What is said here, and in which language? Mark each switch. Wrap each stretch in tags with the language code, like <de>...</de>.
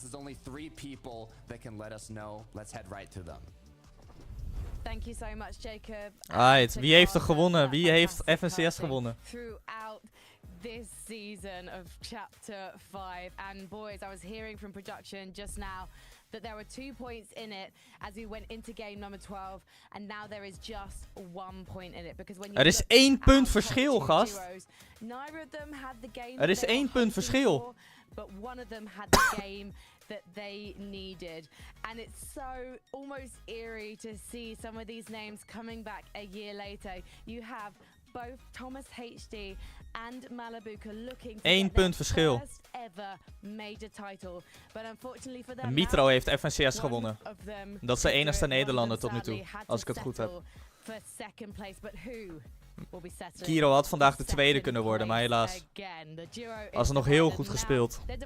<en>There's only 3 people that can let us know. Let's head right to them. Thank you so much, Jacob.</en> <nl>Alright, wie heeft er gewonnen? Wie heeft FNCS gewonnen?</nl> <en>Throughout this season of chapter 5, and boys, I was hearing from production just now that there were 2 points in it as we went into game number 12, and now there is just 1 point in it because when you</en> <nl>er is 1 punt verschil, gast.</nl> <en>Neither of them had the game.</en> <nl>Er is 1 punt verschil.</nl> <en>But one of them had the game that they needed. And it's so almost eerie to see some of these names coming back a year later. You have both Thomas HD and Malibuka looking to</en> <nl>1 punt verschil.</nl> <en>first ever major title. But unfortunately for them,</en> <nl>Mitro heeft FNCS gewonnen. Dat is de enigste Nederlander tot nu toe, als ik het goed heb.</nl> <en>For second place, but who?</en> <nl>Kiro had vandaag de tweede kunnen worden, maar helaas. Als nog heel goed gespeeld.</nl>